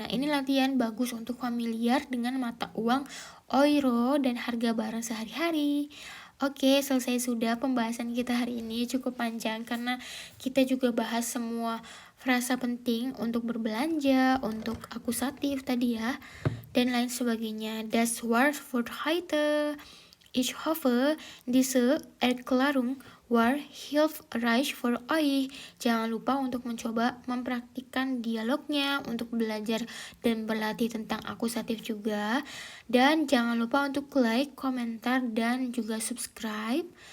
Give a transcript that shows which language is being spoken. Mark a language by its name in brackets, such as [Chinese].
[Indonesian] Nah, ini latihan bagus untuk familiar dengan mata uang euro dan harga barang sehari-hari. Oke, selesai sudah pembahasan kita hari ini. Cukup panjang karena kita juga bahas semua frasa penting untuk berbelanja, untuk akusatif tadi ya, dan lain sebagainya. [German] Das Wort für heute. Ich hoffe, diese Erklärung war hilfreich für euch. [Indonesian] Jangan lupa untuk mencoba mempraktikkan dialognya, untuk belajar dan berlatih tentang akusatif juga. Dan jangan lupa untuk like, komentar, dan juga subscribe.